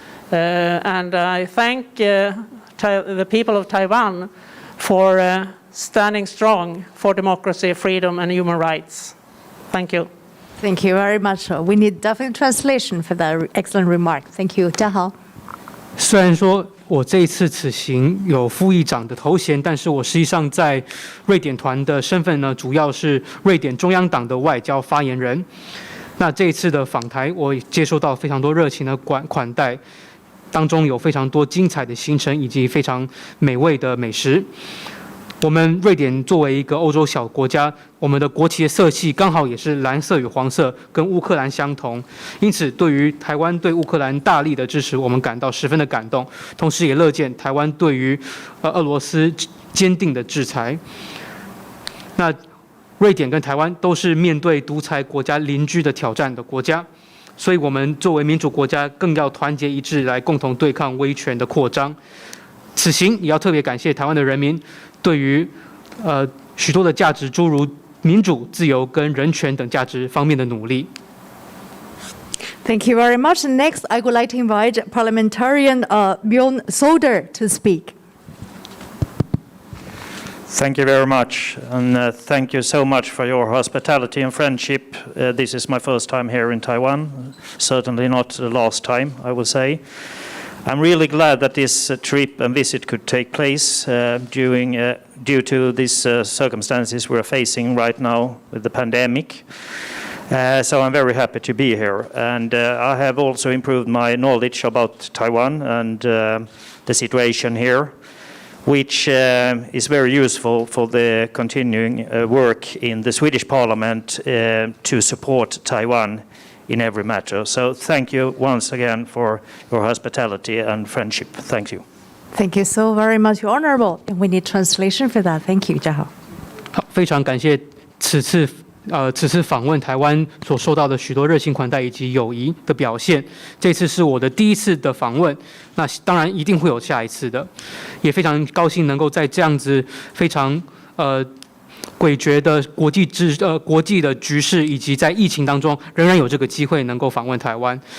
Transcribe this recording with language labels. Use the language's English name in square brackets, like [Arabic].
[English] And I thank the people of Taiwan for standing strong for democracy, freedom, and human rights. Thank you. Thank you very much. We need definite translation for that excellent remark. Thank you. 家豪。 [Chinese] 虽然说我这一次此行有副议长的头衔，但是我实际上在瑞典团的身份呢，主要是瑞典中央党的外交发言人。那这一次的访台，我接收到非常多热情的款待，当中有非常多精彩的行程以及非常美味的美食。我们瑞典作为一个欧洲小国家，我们的国旗的色系刚好也是蓝色与黄色，跟乌克兰相同。因此，对于台湾对乌克兰大力的支持，我们感到十分的感动，同时也乐见台湾对于俄罗斯坚定的制裁。那瑞典跟台湾都是面对独裁国家邻居的挑战的国家，所以我们作为民主国家，更要团结一致来共同对抗威权的扩张。此行也要特别感谢台湾的人民对于许多的价值，诸如民主、自由跟人权等价值方面的努力。 [English] Thank you very much. And next, I would like to invite Parliamentarian Bjorn Soder to speak. Thank you very much, and thank you so much for your hospitality and friendship. This is my first time here in Taiwan, certainly not the last time, I will say. I'm really glad that this trip and visit could take place due to these circumstances we're facing right now with the pandemic. So I'm very happy to be here. And I have also improved my knowledge about Taiwan and the situation here. which is very useful for the continuing work in the Swedish Parliament to support Taiwan in every matter. So thank you once again for your hospitality and friendship. Thank you. Thank you so very much, Your Honorable. And we need translation for that. Thank you, 嘉豪。 [Chinese] 好，非常感谢此次访问台湾所受到的许多热情款待以及友谊的表现。这次是我的第一次的访问，那当然一定会有下一次的，也非常高兴能够在这样子非常诡谲的国际的局势，以及在疫情当中仍然有这个机会能够访问台湾。